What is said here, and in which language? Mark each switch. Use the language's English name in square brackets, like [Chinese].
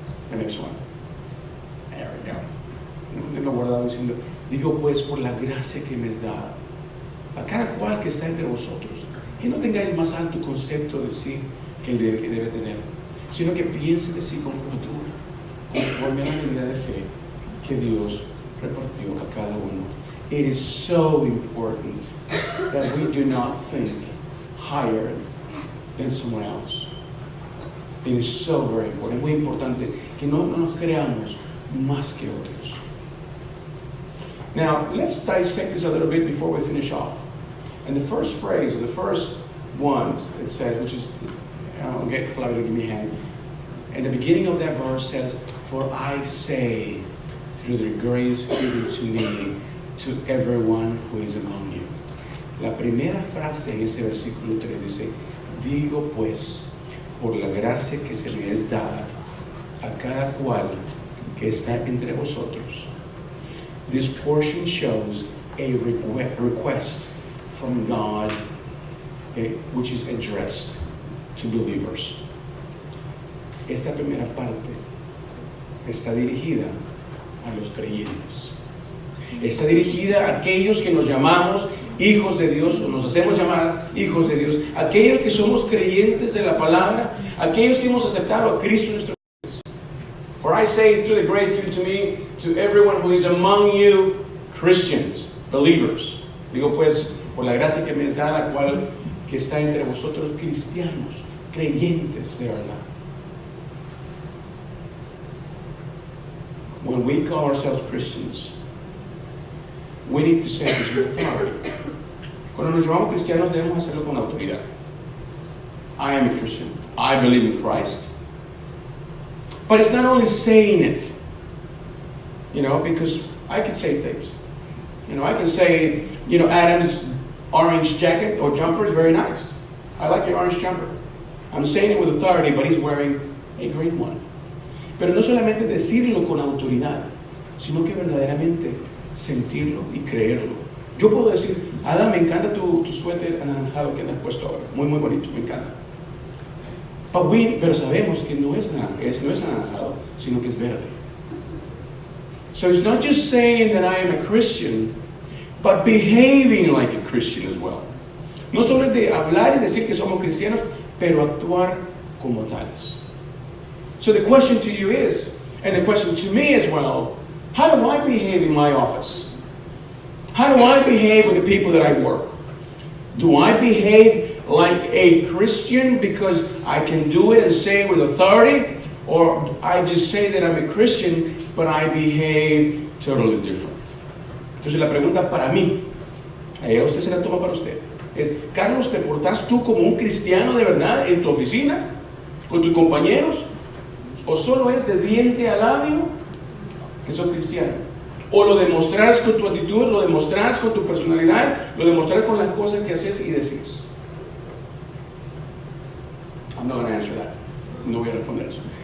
[English] The next one. There we go. [Spanish] Tenemos que tenerlo guardado diciendo, digo pues por la gracia que me es dada, a cada cual que está entre vosotros, que no tengáis más alto concepto de sí que debe tener, sino que piense de sí con cordura, conforme a la medida de fe que Dios repartió a cada uno. [English] It is so important that we do not think higher than someone else. It is so very important. [Spanish] Es muy importante que no nos creamos más que otros. [English] Now, let's dissect this a little bit before we finish off. And the first phrase, or the first ones, it says, which is, I'll get Flavio to give me a hand. And the beginning of that verse says, for I say, through the grace given to me, to everyone who is among you. [Spanish] La primera frase en ese versículo 3 dice, digo pues, por la gracia que se me es dada a cada cual que está entre vosotros. [English] This portion shows a request from God, which is addressed to believers. [Spanish] Esta primera parte está dirigida a los creyentes. Está dirigida a aquellos que nos llamamos hijos de Dios, o nos hacemos llamar hijos de Dios, aquellos que somos creyentes de la palabra, aquellos que hemos aceptado a Cristo en nuestro Dios. [English] For I say, through the grace given to me, to everyone who is among you, Christians, believers. [Spanish] Digo pues, por la gracia que me es dada, cual que está entre vosotros, cristianos, creyentes de verdad. [English] When we call ourselves Christians, we need to say this with authority. [Spanish] Cuando nos llamamos cristianos debemos hacerlo con autoridad. [English] I am a Christian. I believe in Christ. But it's not only saying it, because I can say things. I can say, Adam's orange jacket or jumper is very nice. I like your orange jumper. I'm saying it with authority, but he's wearing a green one. [Spanish] Pero no solamente decirlo con autoridad, sino que verdaderamente sentirlo y creerlo. Yo puedo decir, Adam, me encanta tu suéter anaranjado que andas puesto ahora. Muy, muy bonito, me encanta. Pero sabemos que no es anaranjado, sino que es verde. [English] So it's not just saying that I am a Christian, but behaving like a Christian as well. [Spanish] No solo es de hablar y decir que somos cristianos, pero actuar como tales. [English] So the question to you is, and the question to me as well, how do I behave in my office? How do I behave with the people that I work? Do I behave like a Christian because I can do it and say it with authority? Or I just say that I'm a Christian, but I behave totally different? [Spanish] Entonces la pregunta para mí, allá usted se la toma para usted, es, Carlos, ¿te portas tú como un cristiano de verdad en tu oficina, con tus compañeros? ¿O solo es de diente a labio que sos cristiano? ¿O lo demostrás con tu actitud, lo demostrás con tu personalidad, lo demostrás con las cosas que haces y decís? [English] I'm not going to answer that. [Spanish] No voy a responder eso.